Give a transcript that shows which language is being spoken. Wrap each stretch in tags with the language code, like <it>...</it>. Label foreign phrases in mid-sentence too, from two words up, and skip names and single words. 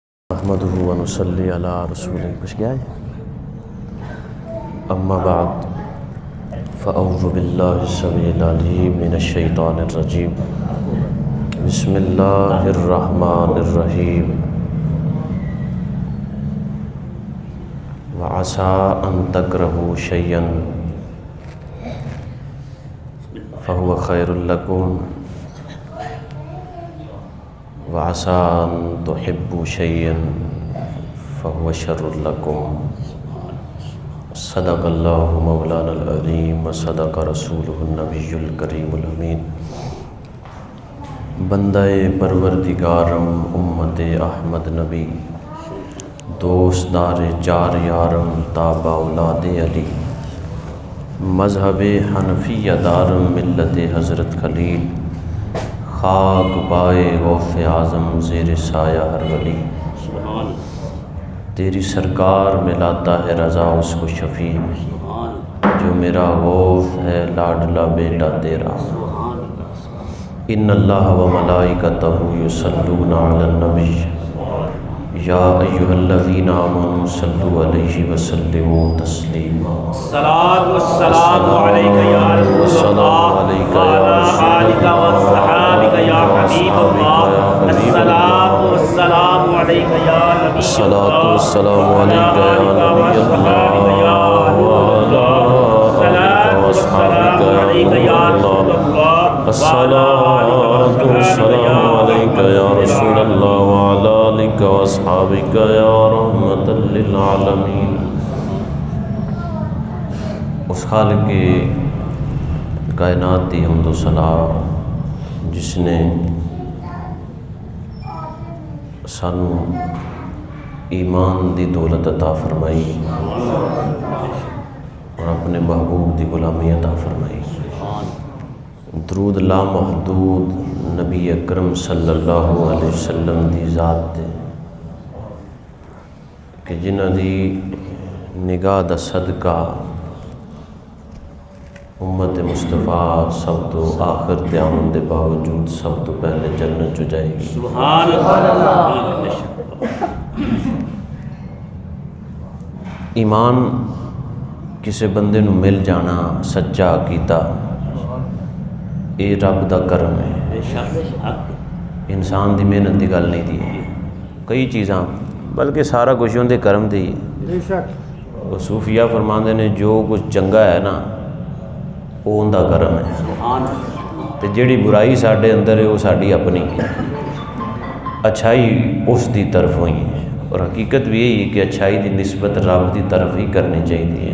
<ar>نحمده ونصلي على رسوله</ar> <ur>کچھ کیا ہے.</ur> <ar>أما بعد فأعوذ بالله السميع العليم من الشيطان الرجيم. بسم الله الرحمن الرحيم. وعسى أن تكرهوا شيئا فهو خير لكم وعسى أن تحبوا شيئا فهو شر لكم. صدق الله مولانا العظيم وصدق رسوله النبي الكريم الأمين.</ar> <fa>بندهٔ پروردگارم امت احمد نبی دوستدار چار یارم تابع اولاد علی مذهب حنفیه دارم ملت حضرت خلیل خاک پای غوث اعظم زیر سایهٔ هر ولی.</fa> <ur>تیری سرکار میں لاتا ہے رضا اس کو شفیع جو میرا غوث ہے لاڈلا بیٹا تیرا.</ur> <ar>إن الله وملائكته يصلون على النبي يا أيها الذين آمنوا صلوا عليه وسلموا تسليما. الصلاة والسلام عليك يا رسول الله وعلى آلك وأصحابك يا حبيب الله. الصلاة والسلام عليك يا نبي الصلاة والسلام عليك يا نبي الله وعلى آلك وأصحابك يا نور الله. الصلاة والسلام عليك يا رسول الله وعلى آلك وأصحابك يا رحمة للعالمين.</ar> <pa>اس خالقِ کائنات دی حمد و ثنا جس نے سانوں ایمان دی دولت عطا فرمائی اور اپنے محبوب دی غلامی عطا فرمائی. درود لا محدود نبی اکرم</pa> <ar>صلى الله عليه وسلم</ar> <pa>دی ذات تے کہ جنہاں دی نگاہ دا صدقہ امت مصطفیٰ سب توں آخر تے آمن دے باوجود سب توں پہلے جنت چوں جائے گی.</pa> <ar>سبحان الله.</ar> <pa>ایمان کسی بندے نوں مل جانا سچا عقیدہ یہ رب دا کرم ہے. انسان دی محنت کی گل نہیں دی. کئی چیزاں بلکہ سارا کچھ ان کے کرم دی. صوفیا فرماتے نے جو کچھ چنگا ہے نا وہ ان کا کرم ہے تو جہڑی برائی ساڈے اندر ہے وہ ساڈی اپنی ہے.</pa> <ur>اچھائی اس دی طرف ہوئی ہے اور حقیقت بھی یہی ہے کہ اچھائی کی نسبت رب کی طرف ہی کرنی چاہیے.</ur>